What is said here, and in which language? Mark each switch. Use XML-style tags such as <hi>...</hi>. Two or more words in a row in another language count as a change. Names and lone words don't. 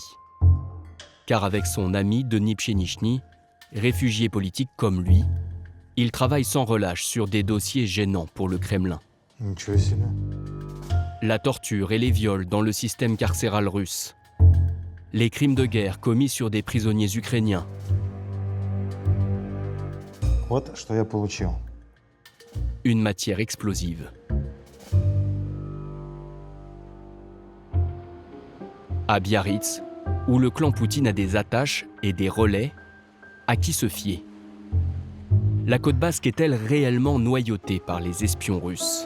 <fr>Car avec son ami Denis Pchenichny, réfugié politique comme lui, il travaille sans relâche sur des dossiers gênants pour le Kremlin. La torture et les viols dans le système carcéral russe, les crimes de guerre commis sur des prisonniers ukrainiens.</fr> <ru>Вот что я получил.</ru> <fr>Une matière explosive. À Biarritz, où le clan Poutine a des attaches et des relais, à qui se fier? La côte basque est-elle réellement noyautée par les espions russes?</fr>